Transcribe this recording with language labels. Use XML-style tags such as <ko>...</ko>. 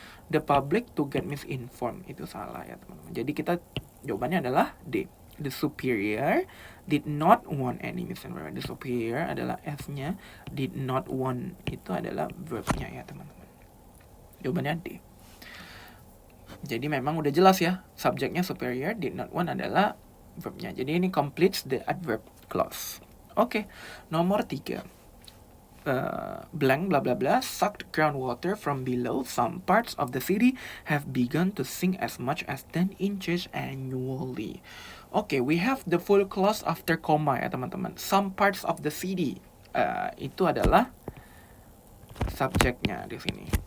<en>The public to get misinformed.</en> <id>Itu salah ya teman-teman. Jadi kita jawabannya adalah D.</id> <en>The superior did not want any misinformation.</en> <id>The superior adalah S-nya. Did not want itu adalah verb-nya ya teman-teman. Jawabannya D. Jadi memang udah jelas ya, subjeknya superior, did not want adalah verbnya. Jadi ini</id> <en>completes the adverb clause.</en> <id>Oke, nomor 3.</id> <en>Blank bla bla bla sucked groundwater from below some parts of the city have begun to sink as much as 10 inches annually. Oke, we have the full clause after comma ya teman-teman.</en> <id>Some parts of the city itu adalah subjeknya di sini.</id>